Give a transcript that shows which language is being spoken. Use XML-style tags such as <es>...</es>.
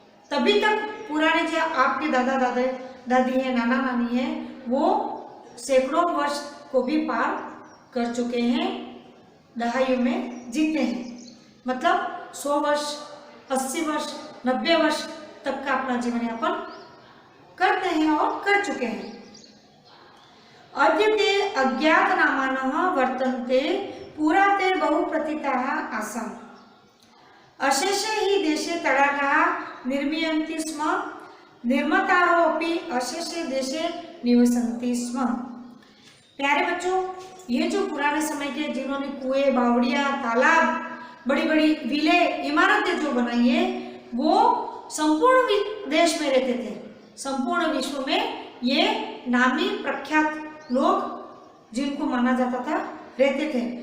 <hi>तभी तक पुराने जो आपके दादा दादी है, नाना नानी है, वो सैकड़ों वर्ष को भी पार कर चुके हैं, दहाइयों में जीते हैं, मतलब 100 वर्ष, 80 वर्ष, 90 वर्ष तक का अपना जीवन यापन करते हैं और कर चुके हैं।</hi> <sa>अद्यते अज्ञात नामानः वर्तन्ते पुरा ते बहुप्रतीताः आसन् अशेषे हि देशे तडागाः निर्मीयन्ति स्म निर्मतारो अपि अशेषे देशे निवसन्ति स्म।</sa> <hi>प्यारे बच्चों, ये जो पुराने समय के जिन्होंने कुएं, बावड़ियां, तालाब, बड़ी बड़ी विलें, इमारतें जो बनाई है, वो संपूर्ण देश में रहते थे, संपूर्ण विश्व में ये नामी प्रख्यात लोग जिनको माना जाता था रहते थे।</hi>